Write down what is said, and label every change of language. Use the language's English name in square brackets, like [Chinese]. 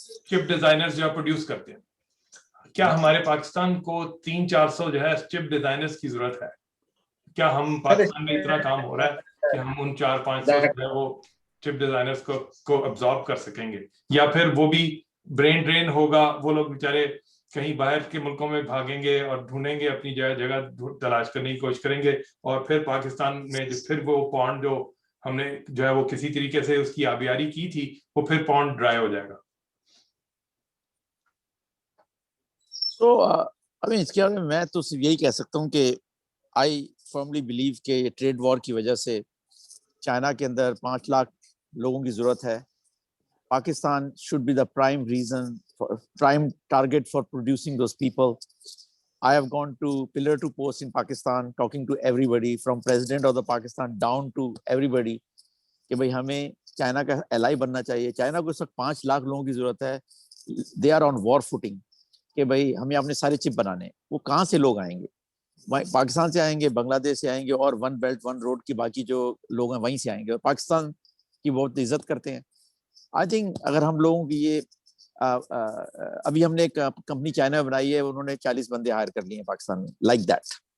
[Urdu] چپ ڈیزائنرز جو پروڈیوس کرتے ہیں, کیا ہمارے پاکستان کو 300-400 جو ہے چپ ڈیزائنرز کی ضرورت ہے؟ کیا ہم پاکستان میں اتنا کام ہو رہا ہے کہ ہم ان 400-500 جو ہے وہ چپ ڈیزائنرز کو ابزارب کر سکیں گے, یا پھر وہ بھی برین ڈرین ہوگا, وہ لوگ بیچارے کہیں باہر کے ملکوں میں بھاگیں گے اور ڈھونڈیں گے, اپنی جگہ تلاش کرنے کی کوشش کریں گے, اور پھر پاکستان میں پھر وہ پونڈ جو ہم نے جو ہے وہ کسی طریقے سے اس کی آبیاری کی تھی وہ پھر پونڈ ڈرائی ہو جائے گا. تو ابھی اس کے بارے میں تو صرف یہی کہہ سکتا ہوں کہ [English] I firmly believe [Urdu] کہ ٹریڈ وار کی وجہ سے چائنا کے اندر 5 لاکھ لوگوں کی ضرورت ہے. [English] Pakistan should be the prime reason, prime target for producing those people. I have gone to pillar to post in Pakistan, talking to everybody from president of the Pakistan down to everybody [Urdu] کہ بھائی ہمیں China کا ایلائی بننا چاہیے. China کو اس وقت 5 لاکھ لوگوں کی ضرورت ہے. [English] They are on war footing [Urdu] کہ بھائی ہمیں اپنے سارے چپ بنانے. وہ کہاں سے لوگ آئیں گے؟ پاکستان سے آئیں گے, بنگلہ دیش سے آئیں گے, اور 1 بیلٹ 1 روڈ کی باقی جو لوگ ہیں وہیں سے آئیں گے, اور پاکستان کی بہت عزت کرتے ہیں. [English] I think [Urdu] اگر ہم لوگوں کی یہ ابھی ہم نے ایک کمپنی چائنا میں بنائی ہے, انہوں نے 40 بندے ہائر کر لیے ہیں پاکستان میں, [English] Like that.